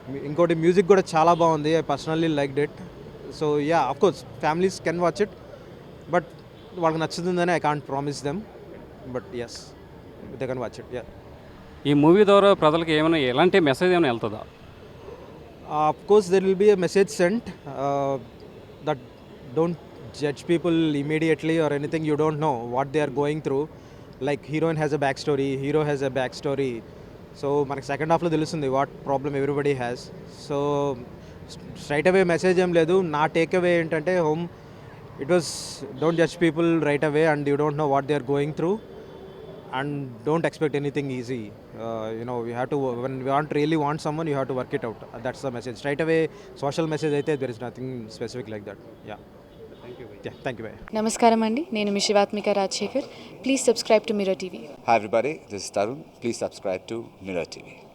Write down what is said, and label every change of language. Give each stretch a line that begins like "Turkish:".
Telugu: ఇంకోటి మ్యూజిక్ కూడా చాలా బాగుంది.
English: I personally liked it. So yeah, of course families can watch it, but
Telugu: వాళ్ళకి నచ్చుతుందని
English: I can't promise them. But yes, they can watch it. Yeah.
Telugu: ఈ movie ద్వారా ప్రజలకు ఏమైనా ఎలాంటి మెసేజ్ ఏమైనా వెళ్తుందా?
English: Of course, there will be a message sent that don't judge people immediately or anything. You don't know what they are going through. Like heroine has a backstory, hero has a backstory. So
Telugu: మనకి second హాఫ్లో తెలుస్తుంది
English: What problem everybody has. So straight away message
Telugu: ఏం లేదు. నా take away ఏంటంటే,
English: It was don't judge people right away and you don't know what they are going through. And don't expect anything easy. You have to, when you really want someone, you have to work it out. That's the message. Straight away, social message aithe, there is nothing specific like that. Yeah. Thank you. Yeah, thank you.
Telugu: నమస్కారం అండి, నేను మీ Shivathmika Rajasekhar.
English: Please subscribe to Mirror TV. Hi everybody, this is Tarun. Please subscribe to Mirror TV.